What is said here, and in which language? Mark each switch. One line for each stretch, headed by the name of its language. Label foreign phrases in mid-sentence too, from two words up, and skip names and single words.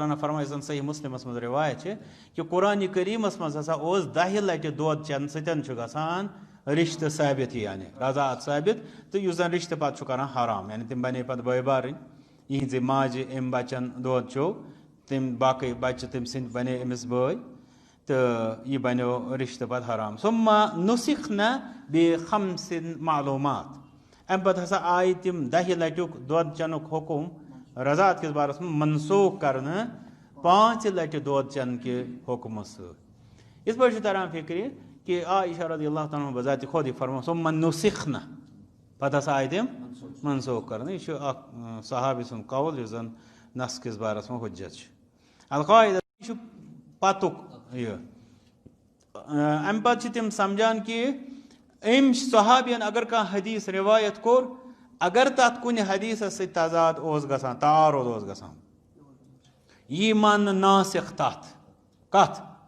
Kashmiri: عنہ فرماے یۄس زن صحیح مسلمس منٛز رِوایت چھِ کہِ قرآنِ کریٖمس منٛز ہسا اوس 10 لٹہِ دۄد چٮ۪نہٕ سۭتۍ چھُ گژھان رشتہٕ ثٲبت یعنی رضاعت ثٲبت تہٕ یُس زن رشتہٕ پتہٕ چھُ کران حرام یعنی تِم بنے پتہٕ بٲے بارٕنۍ یِہنٛزِ ماجہِ أمۍ بچن دۄد چیوٚو تِم باقٕے بچہِ تٔمۍ سٕنٛدۍ بنے أمِس بٲے تہٕ یہِ بنیو رشتہٕ پتہٕ حرام
Arabic: ثُمَّ نُسِخنَ بِخَمْسٍ معلوٗمات
Kashmiri: امہِ پتہٕ ہسا آیہِ تِم 10 لٹیُک دۄد چٮ۪نُک حُکُم رضاعت کِس بارس منٛز منسوخ کرنہٕ 5 لٹہِ دۄد چٮ۪نہٕ کہِ حُکمہٕ سۭتۍ. یِتھ پٲٹھۍ چھُ تران فِکرِ کہ عائشہ
Arabic: رضی اللہ تعالیٰ
Kashmiri: بذاتِ خود یہِ فرمو
Arabic: ثم نُسِخنا
Kashmiri: پتہٕ ہسا آیہِ تِم منسوخ کرنہٕ. یہِ چھُ اکھ صحابی سُنٛد قول یُس زن نس کِس بارس منٛز حُجت چھُ. القاعدہ یہِ چھُ پتُک یہِ. امہِ پتہٕ چھِ تِم سمجھان کہ أمۍ صحابین اگر کانٛہہ حدیث رِوایت کوٚر اگر تتھ کُنہِ حدیثس سۭتۍ تضاد اوس گژھان تعارُض اوس گژھان یی ماننہٕ ناسِخ تتھ کتھ.